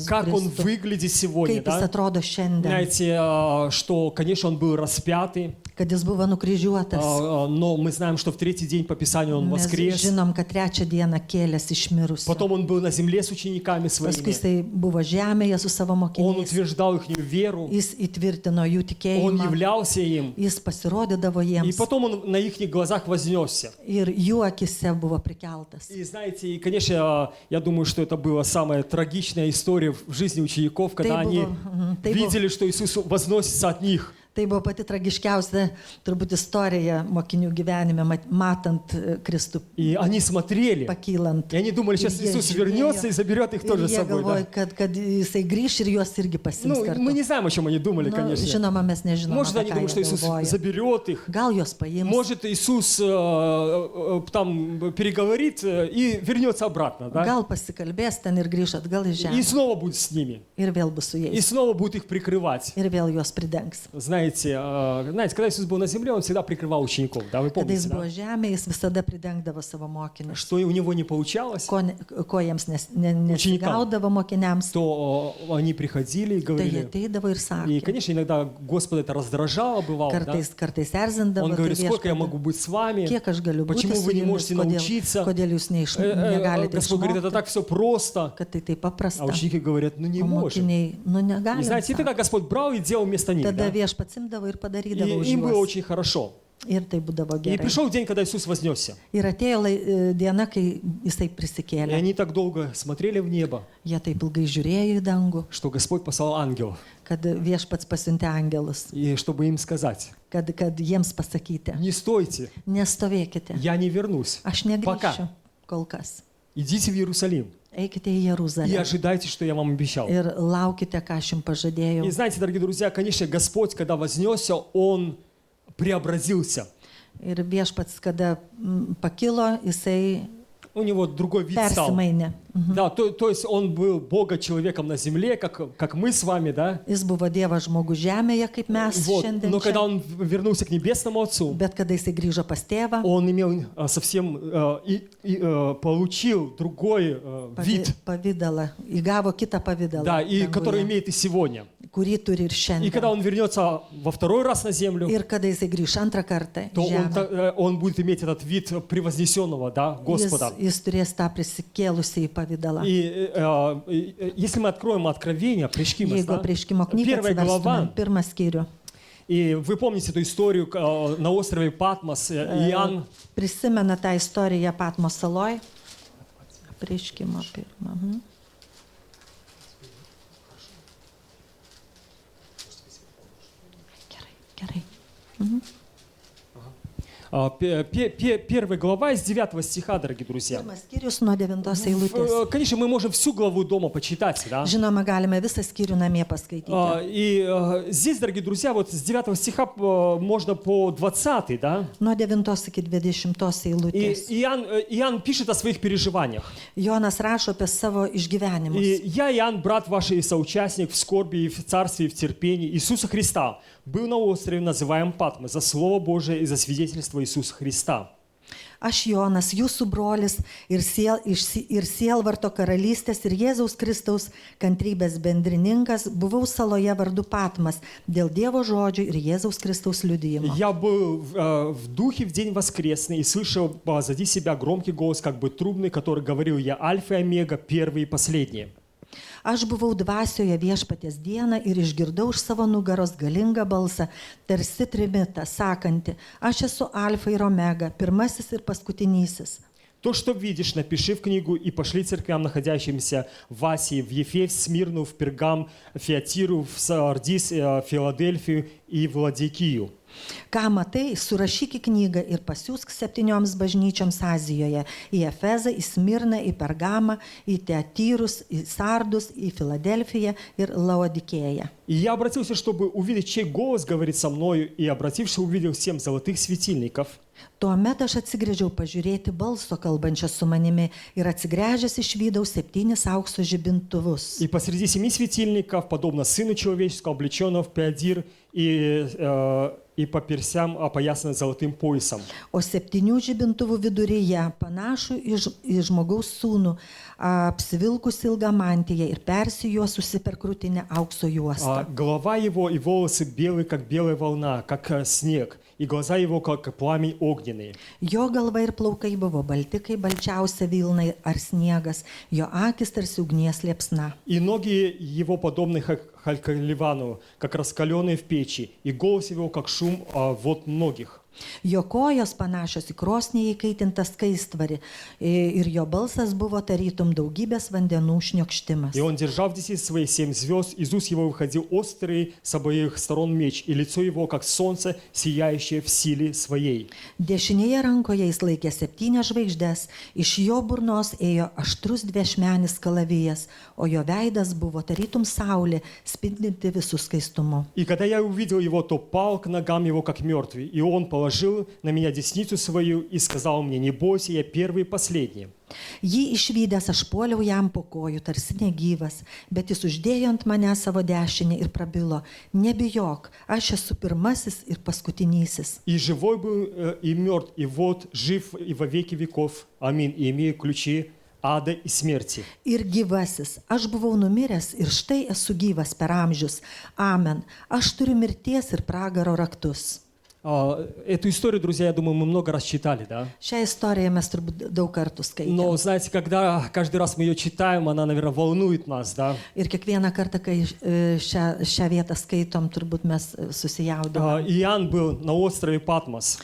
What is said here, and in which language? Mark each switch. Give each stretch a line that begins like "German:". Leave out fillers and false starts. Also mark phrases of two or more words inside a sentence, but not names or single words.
Russian: как Он
Lithuanian: Kristų.
Russian: выглядит сегодня,
Lithuanian: Kaip jis
Russian: да?
Lithuanian: atrodo šiandien,
Russian: Знаете, что, конечно, Он был распятый,
Lithuanian: kad jis buvo nukryžiuotas.
Russian: но мы знаем, что в третий день по Писанию Он
Lithuanian: Mes
Russian: воскрес.
Lithuanian: žinom, kad trečią dieną kėlės iš mirusių.
Russian: Потом Он был на земле с учениками
Lithuanian: Paskui
Russian: своими.
Lithuanian: jisai buvo žemėje su savo
Russian: Он
Lithuanian: mokiniais.
Russian: утверждал их веру.
Lithuanian: Jis įtvirtino jų
Russian: Он
Lithuanian: tikėjimą.
Russian: являлся им.
Lithuanian: Jis pasirodydavo
Russian: И
Lithuanian: jiems.
Russian: потом Он на их глазах вознесся.
Lithuanian: Ir jų akise buvo prikeltas.
Russian: И знаете, и, конечно, я думаю, что это была самая трагичная история в жизни учеников, когда они видели, что Иисус возносится от них.
Lithuanian: Tai buvo pati tragiškiausia turbūt istorija mokinių gyvenime, matant Kristų
Russian: И они смотрели,
Lithuanian: pakylant.
Russian: и они думали, сейчас
Lithuanian: Jie
Russian: Иисус
Lithuanian: žiūrėjo,
Russian: вернется и заберет их тоже
Lithuanian: ir
Russian: с
Lithuanian: jie
Russian: собой.
Lithuanian: galvoja,
Russian: Да?
Lithuanian: kad jisai grįš ir juos irgi pasims
Russian: Ну,
Lithuanian: kartu.
Russian: мы не знаем, о чем они думали,
Lithuanian: Nu,
Russian: конечно.
Lithuanian: žinoma, mes nežinome,
Russian: Может,
Lithuanian: apie
Russian: они
Lithuanian: ką
Russian: думают, что
Lithuanian: jie
Russian: Иисус
Lithuanian: galvoja.
Russian: заберет их.
Lithuanian: Gal jos paims,
Russian: Может, Иисус там переговорит и вернется обратно, да?
Lithuanian: gal pasikalbės ten ir grįš atgal į
Russian: И
Lithuanian: žemę.
Russian: снова будет с ними.
Lithuanian: Ir vėl bus su
Russian: И
Lithuanian: jais.
Russian: снова будет их прикрывать.
Lithuanian: Ir vėl juos pridengs.
Russian: Знаете, когда Иисус был на земле, Он всегда прикрывал учеников, да, вы
Lithuanian: Kada
Russian: помните,
Lithuanian: jis buvo
Russian: да?
Lithuanian: žemėje, jis visada pridengdavo savo mokinius.
Russian: Что у него не получалось,
Lithuanian: Ko jiems nesigaudavo mokiniams,
Russian: то они приходили и
Lithuanian: tai jie
Russian: говорили.
Lithuanian: ateidavo ir
Russian: И,
Lithuanian: sakė.
Russian: конечно, иногда Господа это раздражало, бывало, да?
Lithuanian: Kartais erzindavo.
Russian: Он
Lithuanian: tai
Russian: говорит, сколько я
Lithuanian: viešpatie,
Russian: могу быть с вами?
Lithuanian: Kiek aš galiu būti
Russian: Почему
Lithuanian: su
Russian: вы не
Lithuanian: jumis,
Russian: можете научиться?
Lithuanian: kodėl jūs negalite
Russian: Господь говорит, это
Lithuanian: išmokti,
Russian: так все просто.
Lithuanian: kad tai taip paprasta.
Russian: А ученики говорят, ну не
Lithuanian: O
Russian: можем.
Lithuanian: mokiniai, nu
Russian: И
Lithuanian: negalim.
Russian: знаете, и тогда Господь брал и делал вместо них,
Lithuanian: Tada
Russian: да?
Lithuanian: viešpats imdavo ir padarydavo už
Russian: И им было
Lithuanian: juos.
Russian: очень хорошо.
Lithuanian: Ir tai būdavo
Russian: И
Lithuanian: gerai.
Russian: пришел день, когда Иисус вознесся.
Lithuanian: Ir atėjo diena, kai jisai
Russian: И
Lithuanian: prisikėlė.
Russian: они так долго смотрели в небо,
Lithuanian: Jie taip ilgai žiūrėjo į dangų,
Russian: что Господь послал ангелов,
Lithuanian: kad viešpats pasiuntė angelus,
Russian: и чтобы им сказать,
Lithuanian: kad jiems pasakyti,
Russian: не стойте,
Lithuanian: nestovėkite,
Russian: я не вернусь.
Lithuanian: aš
Russian: Пока.
Lithuanian: negrįšiu kol kas.
Russian: Идите в Иерусалим
Lithuanian: Eikite į
Russian: и
Lithuanian: Jeruzalę
Russian: ожидайте, что я вам обещал.
Lithuanian: ir laukite, ką aš jums pažadėjau.
Russian: И знаете, дорогие друзья, конечно, Господь, когда вознесся, Он преобразился.
Lithuanian: Ir viešpats, kada pakilo, jisai
Russian: У него другой вид стал.
Lithuanian: persimainė.
Russian: Да, то есть он был Бога-человеком на земле, как мы с вами, да?
Lithuanian: Jis buvo Dievas žmogus žemėje, kaip mes
Russian: Вот.
Lithuanian: šiandien.
Russian: Но когда
Lithuanian: Čia.
Russian: он вернулся к Небесному Отцу,
Lithuanian: Bet kada jisai grįžo pas tėvą,
Russian: он имел совсем получил другой вид,
Lithuanian: pavydalą, įgavo kitą pavydalą,
Russian: да, и который
Lithuanian: danguje,
Russian: имеет и сегодня.
Lithuanian: kurį turi ir
Russian: И когда
Lithuanian: šiandien.
Russian: он вернется во второй раз на землю,
Lithuanian: Ir kada jisai grįž antrą kartą,
Russian: то
Lithuanian: į žemę,
Russian: он будет иметь этот вид превознесенного, да, Господа.
Lithuanian: jis turės tą prisikėlusį į pavydalą.
Russian: И если мы откроем Откровение, Пришкимас,
Lithuanian: Jeigu
Russian: да,
Lithuanian: prieškimo knygą
Russian: первая глава,
Lithuanian: atsiverstumėm, pirmą skyrių.
Russian: и вы помните эту историю на острове Патмос, Иоанн,
Lithuanian: Prisimena tą istoriją Patmos saloj. Prieškimo pirmą. Gerai, gerai.
Russian: Первая глава из 9 стиха, дорогие друзья.
Lithuanian: Pirmas skyrius nuo 9 eilutės.
Russian: Конечно, мы можем всю главу дома почитать, да?
Lithuanian: Žinoma, galime visą skyrių namie paskaityti.
Russian: И здесь, дорогие друзья, вот с 9 стиха можно по 20, да?
Lithuanian: Nuo 9 iki 20
Russian: И
Lithuanian: eilutės.
Russian: Иоанн пишет о своих переживаниях.
Lithuanian: Jonas rašo apie savo išgyvenimus.
Russian: И я, Иоанн, брат ваш и соучастник в скорби и в царстве и в терпении Иисуса Христа, был на острове, называем Патмос, за Слово Божие и за свидетельство Иисуса Христа.
Lithuanian: Aš Jonas, jūsų brolis ir sielvarto karalystės ir Jėzaus Kristaus kantrybės bendrininkas, buvau saloje vardu Patmas dėl Dievo žodžių ir Jėzaus Kristaus liudijimo.
Russian: Я был в духе в день воскресный и слышал позади себя громкий голос, как бы трубный, который говорил: «Я Альфа и Омега, первый и последний».
Lithuanian: Aš buvau dvasioje viešpaties dieną ir išgirdau iš savo nugaros galingą balsą, tarsi trimitą, sakantį: aš esu Alfa ir Omega, pirmasis ir paskutinysis.
Russian: То, что видишь, напиши в книгу и пошли церквям, находящимся в Асии, в Ефес, в Смирну, в Пергам, в Фиатиру, в Сардис, в Филадельфию и в Ладикию.
Lithuanian: Ką matai, surašyk į knygą ir pasiųsk 7 bažnyčioms Azijoje – į Efezą, į Smirną, į Pergamą, į Teatyrus, į Sardus, į Filadelfiją ir Laodikėją.
Russian: И я обратился, чтобы увидеть, чей голос говорит со мною, и обратившись, увидел 7 золотых светильников.
Lithuanian: Tuomet aš atsigręžiau pažiūrėti balso kalbančio su manimi ir atsigręžęs išvydau 7 aukso žibintuvus.
Russian: И посреди 7 светильников, подобно Сыну Человеческому, облеченного в пеадир и по персям опоясанный золотым поясом.
Lithuanian: O 7 žibintuvų viduryje panašų į žmogaus sūnų, apsivilkus ilgą mantiją ir persijuosusi per krūtinę aukso juostą.
Russian: Голова его и волосы белые, как белая волна, как снег, и глаза его, как пламень огненный.
Lithuanian: Jo galva ir plaukai buvo balti, kaip balčiausia vilna ar sniegas, jo akis tarsi ugnies liepsna.
Russian: И ноги его подобны халькаливану, как раскаленные в печи, и голос его, как шум вод многих.
Lithuanian: Jo kojos panašios į krosnį įkaitintą skaistvarį ir jo balsas buvo tarytum daugybės vandenų šniokštimas.
Russian: И он держал в десяти своих 7 звезд, из уст его выходил острый с обоих сторон меч, и лицо его, как солнце, сияющее в силе своей.
Lithuanian: Dešinėje rankoje jis laikė 7 žvaigždes, iš jo burnos ėjo aštrus dviašmenis kalavijas, o jo veidas buvo tarytum saulė, spindinti visų skaistumu.
Russian: И когда я увидел его, то пал к ногам его, как мертвый, и он положил на меня десницу свою и сказал мне: не бойся, я первый и последний.
Lithuanian: Jį išvydęs aš puoliau jam po kojų, tarsi negyvas, bet jis uždėjo ant mane savo dešinę ir prabilo: nebijok, aš esu pirmasis ir paskutinysis.
Russian: И живой был, и мертв, и вот жив и во веки веков. Аминь. И имею ключи ада и смерти.
Lithuanian: Ir gyvasis, aš buvau numiręs ir štai esu gyvas per amžius. Amen. Aš turiu mirties ir pragaro raktus.
Russian: Эту историю, друзья, я думаю, мы много раз читали, да?
Lithuanian: Šią istoriją mes turbūt daug kartų skaitėme.
Russian: Но, знаете, когда каждый раз мы ее читаем, она, наверное, волнует нас, да?
Lithuanian: Ir kiekvieną kartą, kai šią vietą skaitom, turbūt mes susijaudiname.
Russian: Иоанн был на острове Патмос.